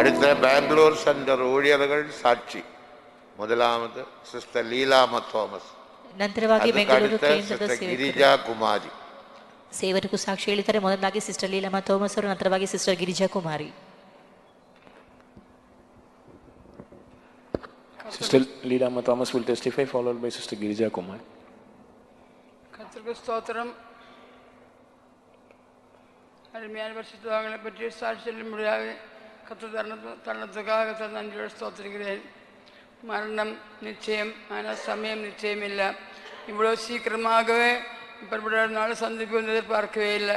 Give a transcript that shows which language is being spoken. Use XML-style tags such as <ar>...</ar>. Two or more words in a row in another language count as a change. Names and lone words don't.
<ta>சிஸ்டர் பெங்களூர் சென்டர் ஊழியர்கள் சாட்சி. முதலாவது சிஸ்டர் லீலாமா தோமஸ்,</ta> <kn>ನಂತರವಾಗಿ ಬೆಂಗಳೂರು ಕೇಂದ್ರದ ಗಿರಿಜಾ ಕುಮಾರಿ ಸೇವಕರು ಸಾಕ್ಷಿ ಹೇಳಿದ್ದಾರೆ. ಮೊದಲಾಗಿ ಸಿಸ್ಟರ್ ಲೀಲಾಮಾ ಥೋಮಸ್ ಅವರು, ನಂತರವಾಗಿ ಸಿಸ್ಟರ್ ಗಿರಿಜಾ ಕುಮಾರಿ.</kn> <en>Sister Leelama Thomas will testify, followed by Sister Girija Kumar.</en> <ta>கர்த்தருக்கு ஸ்தோத்திரம். அருமையான பரிசுத்தவான்களை பற்றி சாட்சி சொல்லும்படியாக கர்த்தர் தருணத்துக்காக நன்றியோடு ஸ்தோத்திரிக்கிறேன். மரணம் நிச்சயம், ஆனால் சமயம் நிச்சயம் இல்லை. இவ்வளோ சீக்கிரமாகவே இப்படிப்பட்ட நாள் சந்திப்பு வந்து எதிர்பார்க்கவே இல்லை.</ta>